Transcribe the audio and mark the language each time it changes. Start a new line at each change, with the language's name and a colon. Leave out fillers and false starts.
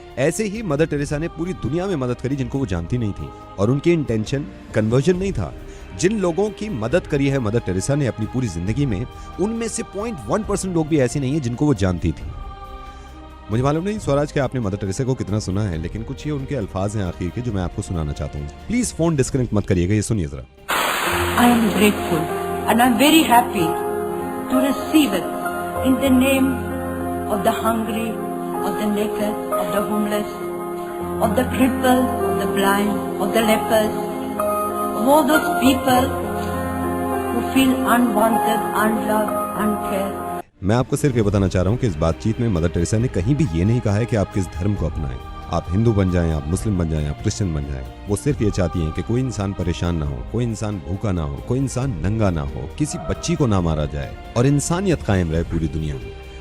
Hindi: ऐसे ही mother Teresa ने पूरी दुनिया में मदद करी जिनको वो जानती नहीं थी, और उनकी इंटेंशन कन्वर्जन नहीं था। जिन लोगों की मदद करी है मदर टेरेसा ने अपनी पूरी जिंदगी में, उनमें से 0.1% लोग भी ऐसे नहीं है जिनको वो जानती थी। मुझे मालूम नहीं स्वराज के आपने मदर टेरेसा को कितना सुना है, लेकिन कुछ ये उनके अल्फाज हैं आखिर के जो मैं आपको सुनाना चाहता हूँ। प्लीज फोन डिस्कनेक्ट मत करिएगा, ये सुनिए जरा।
English: I am grateful and I am very happy to receive it in the name of the hungry, of the naked, of the homeless, of the crippled, of the blind, of the lepers, of all those people who feel unwanted, unloved, uncared.
Hindi: मैं आपको सिर्फ ये बताना चाह रहा हूँ कि इस बातचीत में मदर टेरेसा ने कहीं भी ये नहीं कहा है कि आप किस धर्म को अपनाएं। आप हिंदू बन जाएं, आप मुस्लिम बन जाएं, आप क्रिश्चियन बन जाएं। वो सिर्फ ये चाहती हैं कि कोई इंसान परेशान ना हो, कोई इंसान भूखा ना हो, कोई इंसान नंगा ना हो, किसी बच्ची को ना मारा जाए और इंसानियत कायम रहे पूरी दुनिया में।